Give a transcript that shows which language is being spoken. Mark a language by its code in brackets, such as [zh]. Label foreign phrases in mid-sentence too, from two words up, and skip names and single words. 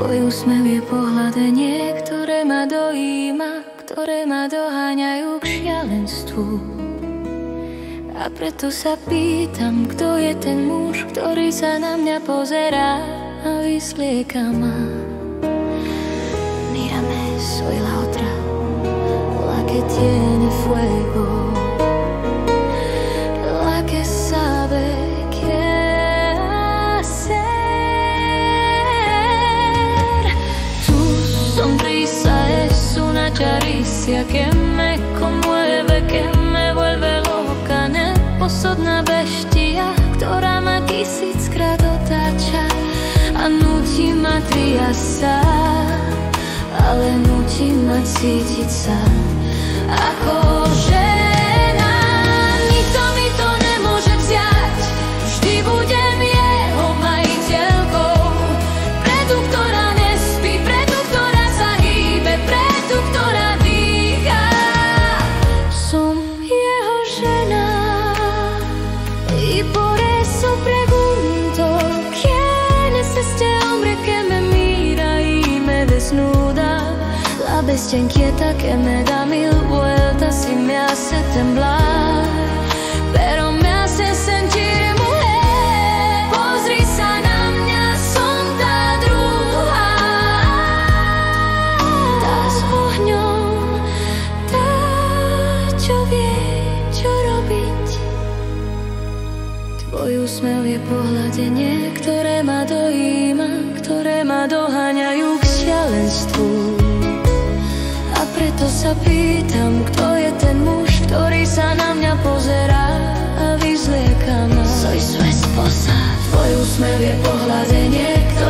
[sk] úsmev je pohľadenie, ktoré ma dojíma, ktoré ma doháňajú k šialenstvu. A preto sa pýtam, kto je ten muž, ktorý sa na mňa pozerá a vyslieka ma. [es] Mírame, soy la otra, la que tiene fuego, la que sabe qué hacer. Tu sonrisa es una caricia que me conmueve, que me vuelve loca, [sk] neposodná bestia, ktorá ma tisíckrát otáča a nutí ma triasť sa, ale nutí ma cítiť sa ako žena. Nikto mi to nemôže vziať, vždy budem jeho majiteľkou. Preto, ktorá nespí, preto, ktorá sa hýbe, preto, ktorá dýchá. Som jeho žena [es] y por eso pregunto, ¿quién es este hombre que me mira y me desnuda? La bestia inquieta que me da mil vueltas y me hace temblar, pero me hace sentir mujer. [sk] Pozri sa na mňa, som tá druhá, tá s ohňom, tá, čo vie, čo robiť. Tvoj úsmev je pohľadenie, ktoré ma dojíma, ktoré ma doháňajú k šialenstvu. A preto sa pýtam, kto je ten muž, ktorý sa na mňa pozerá a vyzlieka ma. [es] Soy su esposa. [sk] Tvoj úsmev je pohľadenie,